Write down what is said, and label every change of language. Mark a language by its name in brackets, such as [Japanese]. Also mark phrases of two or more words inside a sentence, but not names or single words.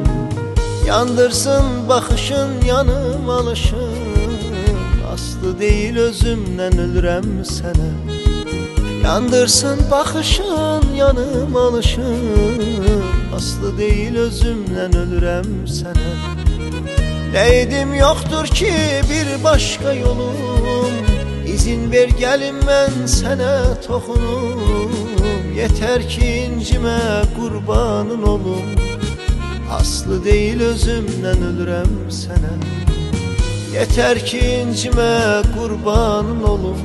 [Azerbaijani] Yandırsın baxışın yanım alışım, aslı deyil özümdən ölürəm sənə. Yandırsın baxışın yanım alışım, aslı deyil özümdən ölürəm sənə. [Turkish] Neydim yoktur ki bir başka yolum. İzin ver gelim ben sana toxunum. Yeter ki incime kurbanın olum. Aslı değil özümden [Azerbaijani] ölürəm sənə. [Turkish] Yeter ki incime kurbanın olum.